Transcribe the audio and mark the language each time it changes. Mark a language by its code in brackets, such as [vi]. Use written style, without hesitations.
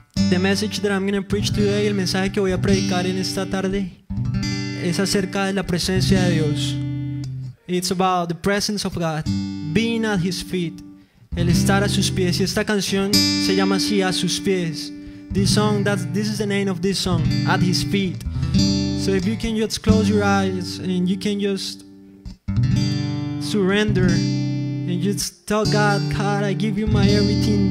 [en] The message that I'm going to preach today, [es] el mensaje que voy a predicar en esta tarde, es acerca de la presencia de Dios. [en] It's about the presence of God, being at His feet, [es] el estar a sus pies. Y esta canción se llama así, A sus pies. [en] This is the name of this song, At His feet. So if you can just close your eyes and you can just surrender and just tell God, God, I give you my everything.